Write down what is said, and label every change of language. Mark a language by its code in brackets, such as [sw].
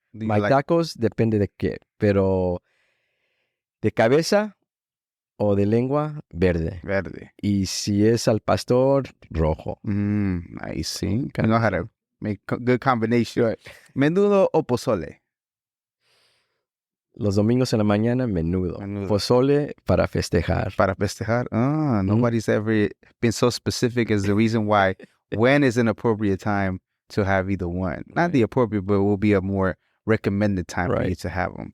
[en] My tacos, [es] depende de qué. Pero de cabeza o de lengua, verde. Verde. Y si es al pastor, rojo. [en] I see. I know how to make good combination. Right. [es] Menudo o pozole? Los domingos en la mañana, menudo. Pozole para festejar. Para festejar? [en] Nobody's ever been so specific as the reason why when is an appropriate time to have either one. Not the appropriate, but it will be a more recommended time for you to have them.